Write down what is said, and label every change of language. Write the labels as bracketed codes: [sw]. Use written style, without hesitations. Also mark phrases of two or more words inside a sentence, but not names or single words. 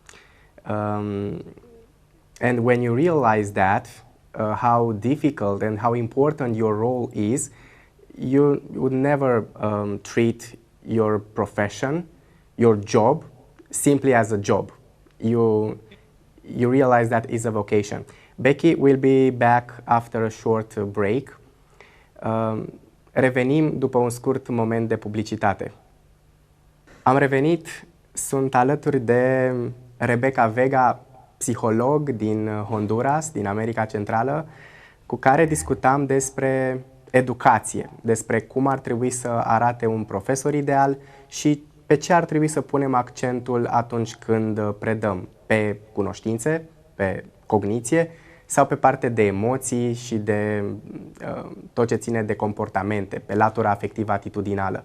[en] And when you realize that, how difficult and how important your role is, you would never treat your profession, your job, simply as a job. You realize that is a vocation. Becky will be back after a short break. [ro] Revenim după un scurt moment de publicitate. Am revenit, sunt alături de Rebeca VEGA, psiholog din Honduras, din America Centrală, cu care discutam despre educație, despre cum ar trebui să arate un profesor ideal și pe ce ar trebui să punem accentul atunci când predăm, pe cunoștințe, pe cogniție sau pe parte de emoții și de tot ce ține de comportamente, pe latura afectivă atitudinală.